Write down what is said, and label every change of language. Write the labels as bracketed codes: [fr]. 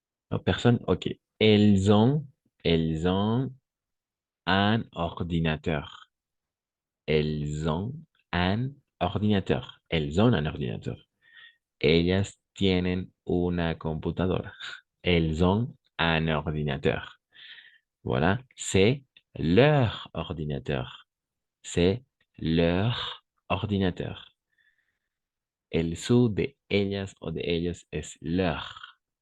[fr] Oh, personne? Ok. Elles ont un ordinateur. Elles ont un ordinateur. Elles ont un ordinateur. [es] Ellas tienen una computadora. [fr] Elles ont un ordinateur. Voilà, c'est leur ordinateur. C'est leur ordinateur. [es] El su de ellas o de ellos es leur.